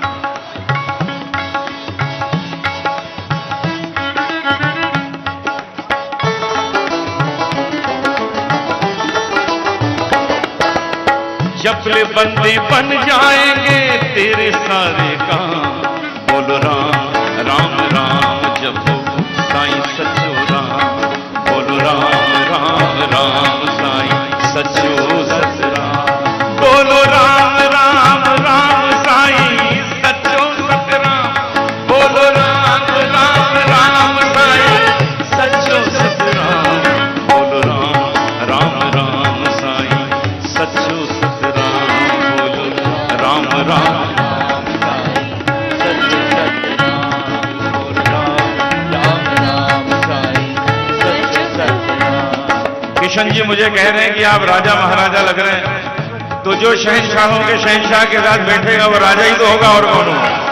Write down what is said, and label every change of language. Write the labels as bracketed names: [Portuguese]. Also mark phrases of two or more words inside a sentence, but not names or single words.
[Hindi] जबले बंदे बन जाएंगे तेरे सारे काम, बोलो राम राम राम जपो [Sindhi] साईं सचो राम, बोलो राम राम राम साईं सचो सच राम, बोलो राम राम राम साईं सचो सच राम, बोलो राम राम राम साईं सचो सच राम, बोलो राम राम राम साईं सचो सच राम, बोलो राम राम [Hindi] किशन जी मुझे कह रहे हैं कि आप राजा महाराजा लग रहे हैं, तो जो शहंशाहों के शहंशाह के साथ बैठेगा वो राजा ही तो होगा, और कौन होगा।